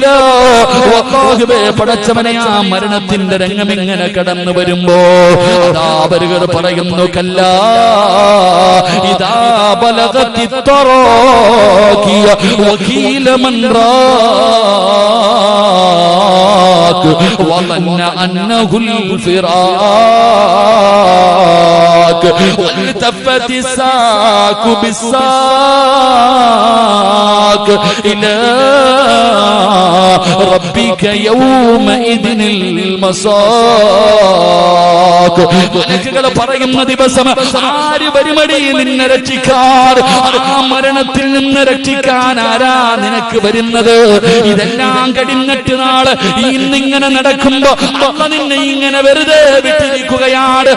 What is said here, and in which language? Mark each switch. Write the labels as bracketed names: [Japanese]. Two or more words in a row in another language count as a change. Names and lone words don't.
[Malayalam] പടച്ചവനെ, ആ മരണത്തിന്റെ രംഗം ഇങ്ങനെ കടന്നു വരുമ്പോ അതാ അവരുകൾ പറയുന്നു, [Arabic] كلا إذا بلغت التراقي وقيل من റാഖ് വظن أنه الفراق والتفت الساق بالساق إلى ربك يومئذ المساق. [Malayalam] മലക്കുകൾ പറയുന്ന ദിവസം ആര് വരുമടി നിന്നെ രക്ഷിക്കാൻ? ആ മരണത്തിൽ നിന്ന് രക്ഷിക്കാൻ ആരാ നിനക്ക് വരുന്നത്? ഇതെല്ലാം കഴിഞ്ഞിട്ട് നാള് ഇന്നിങ്ങനെ നടക്കുമ്പോ അമ്മ നിന്നെ ഇങ്ങനെ വെറുതെ വിട്ടിരിക്കുകയാണ്.